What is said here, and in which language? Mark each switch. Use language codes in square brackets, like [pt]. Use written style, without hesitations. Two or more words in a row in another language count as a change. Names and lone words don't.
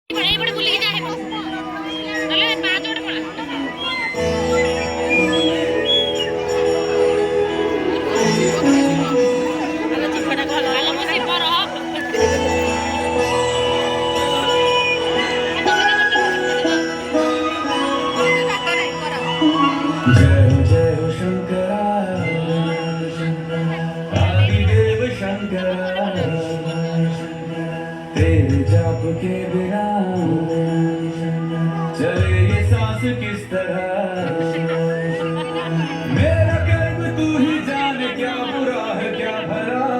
[or] ଏଇପଟେ ବୁଲିକି ଯା ନହେଲେ ପାହାଚ ଗୋଟେ ପଳା। ଆଲୋ ଚିପାଟା କହ ଆଲୋ ମୋ ଶିବ ରହ। [hi] जय हो शंकरा आदिदेव शंकरा तेरे जाप के बिना चले ये सांस किस तरह मेरा कर्म तू ही जाने क्या बुरा है क्या भला